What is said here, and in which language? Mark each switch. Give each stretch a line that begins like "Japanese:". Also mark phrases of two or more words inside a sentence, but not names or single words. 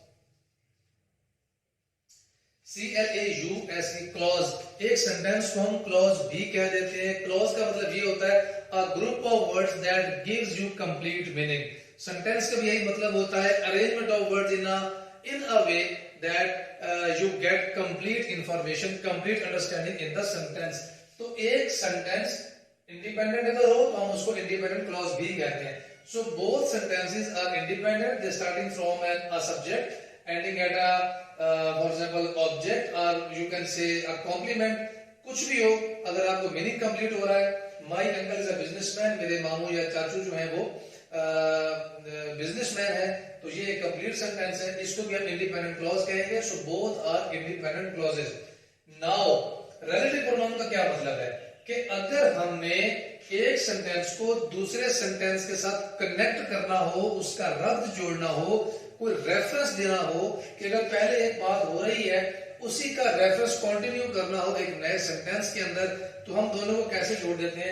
English: CLAUSE, क्लॉज।
Hindi: एक सेंटेंस को हम क्लॉज भी कह देते हैं। क्लॉज का मतलब ये होता है
English: a group of words that gives you complete meaning.
Hindi: सेंटेंस का भी यही मतलब होता है,
English: arrangement of words in a way that you get complete information, complete understanding in the sentence.
Hindi: तो एक
English: sentence independent
Hindi: अगर हो तो हम उसको
English: independent clause
Hindi: भी कहते हैं.
English: So both sentences are independent. They starting from a subject, ending at a for example object, or you can say a complement.
Hindi: कुछ भी हो, अगर आपको
English: meaning complete
Hindi: हो रहा है,
English: my uncle is a businessman,
Hindi: मेरे मामू या चाचू जो है वो बिजनेसमैन है, तो ये एक
English: complete sentence
Hindi: है, इसको भी हम
English: independent clause
Hindi: कहेंगे.
English: so both are independent clauses. now relative pronoun
Hindi: का क्या मतलब है कि अगर हमने एक सेंटेंस को दूसरे सेंटेंस के साथ कनेक्ट करना हो, उसका रब्त जोड़ना हो, कोई रेफरेंस देना हो, कि अगर पहले एक बात हो रही है उसी का रेफरेंस कंटिन्यू करना हो एक नए सेंटेंस के अंदर, तो हम दोनों को कैसे जोड़ देते हैं.